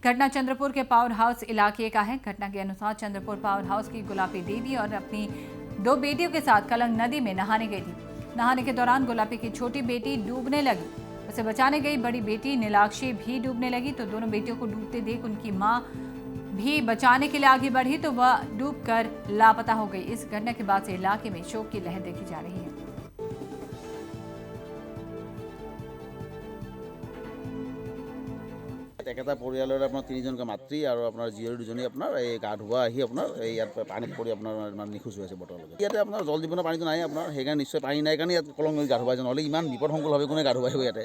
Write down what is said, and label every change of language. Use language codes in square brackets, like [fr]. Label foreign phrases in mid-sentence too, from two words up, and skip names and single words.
[hi] घटना चंद्रपुर के पावर हाउस इलाके का है। घटना के अनुसार चंद्रपुर पावर हाउस की गुलाबी देवी और अपनी 2 बेटियों के साथ कलंग नदी में नहाने गई थी। नहाने के दौरान गुलाबी की छोटी बेटी डूबने लगी। उसे बचाने गई बड़ी बेटी नीलाक्षी भी डूबने लगी तो दोनों बेटियों को डूबते देख उनकी मां भी बचाने के लिए आगे बढ़ी तो वह डूबकर लापता हो गई। इस घटना के बाद से इलाके में शोक की लहर देखी जा रही है। [as] একেটা পৰিয়ালৰ আপোনাৰ 3জনকৈ মাতৃ আৰু আপোনাৰ জীয়ৰী দুজনী আপোনাৰ এই গা ধোৱা আহি আপোনাৰ এই ইয়াত পানীত পৰি আপোনাৰ মানে নিখোজ হৈ আছে বৰ্তমানলৈকে। ইয়াতে আপোনাৰ জল জীৱনৰ পানীটো নাই আপোনাৰ, সেইকাৰণে নিশ্চয় পানী নাই কাৰণে ইয়াত কলং নদীত গা ধুৱাই নহ'লে ইমান বিপদসংকুলভাৱে কোনে গা ধুৱাই ইয়াতে।